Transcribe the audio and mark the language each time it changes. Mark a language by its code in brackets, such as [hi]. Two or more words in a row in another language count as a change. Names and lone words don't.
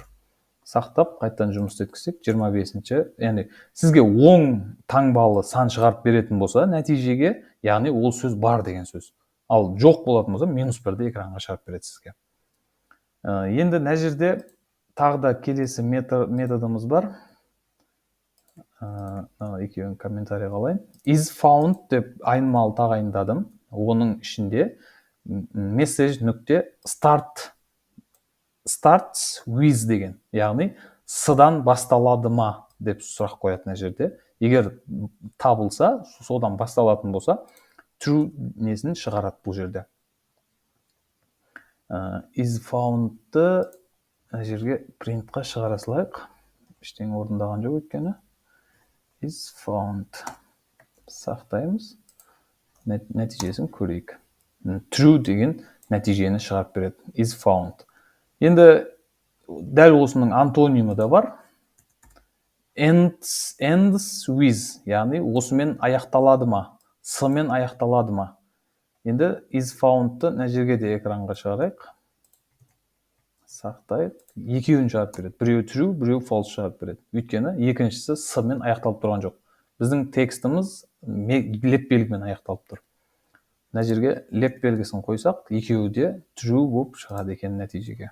[kk] Сақтап, қайттан жұмысты өткізсек, 25-ші, яғни сізге 10 таңбалы сан шығарып беретін болса, нәтижеге, яғни ол сөз бар деген сөз. Ал жоқ болатын болса, -1-ді экранға шығарып береді сізге. Енді мына жерде тағы да келесі методымыз бар. Екеуін комментарий қалайын. [en] Is found [kk] деп айнымалы тағайындадым. Оның ішінде message нүкте [en] starts with [kk] деген. Яғни с-дан басталады ма деп сұрақ қояды мына жерде. Егер табылса, содан басталатын болса, true несін шығарады бұл жерде. [en] Is found-ты [kk] мына жерге print-қа шығара салайық. Ештеңе орындаған жоқ өйткені. [en] Is found. [kk] Сақтаймыз. Нәтижесін көрейік. True деген нәтижені шығарып береді. [en] Is found. [kk] Енді дәл осының антонимі да бар. [en] Ends with. [kk] Яғни осымен аяқталады ма? С-мен аяқталады ма? Енді [en] is found-ты [kk] мына жерге де экранға шығарайық. Сақтайық. Екеуін шығарып береді. Біреу true, біреу false шығарып береді. Өйткені екіншісі с-мен аяқталып тұрған жоқ. Біздің текстіміз леп белгімен аяқталып тұр. Мына жерге леп белгісін қойсақ, екеуі де true болып шығады екен нәтижеге.